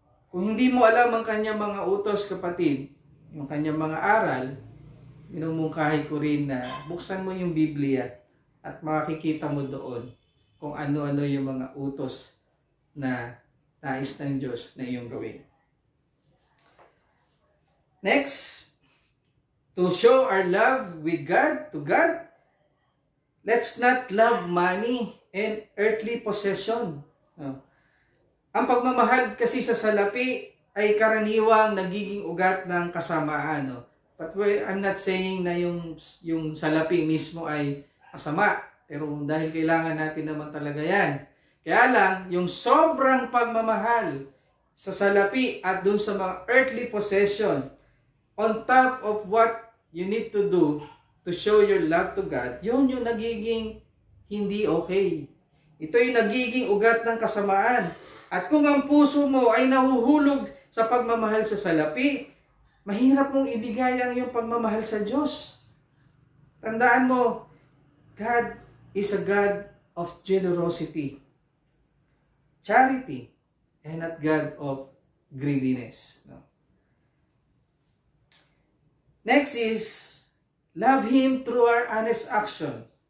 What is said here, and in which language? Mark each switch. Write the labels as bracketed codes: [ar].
[tl] Kung hindi mo alam ang kanyang mga utos, kapatid, yung kanyang mga aral, minumungkahi ko rin na buksan mo yung Biblia at makikita mo doon kung ano-ano yung mga utos na nais ng Diyos na iyong gawin. [en] Next, to show our love with God, to God, let's not love money and earthly possession. [tl] Ang pagmamahal kasi sa salapi ay karaniwang nagiging ugat ng kasamaan. No? [en] But I'm not saying [tl] na yung salapi mismo ay masama. Pero dahil kailangan natin naman talaga yan. Kaya lang, yung sobrang pagmamahal sa salapi at dun sa mga earthly possession, [en] on top of what you need to do to show your love to God, [tl] yun yung nagiging hindi okay. Ito yung nagiging ugat ng kasamaan. At kung ang puso mo ay nahuhulog sa pagmamahal sa salapi, mahirap mong ibigay ang iyong pagmamahal sa Diyos. Tandaan mo, [en] God is a God of generosity, charity, and not God of greediness. No? Next is, love Him through our honest action.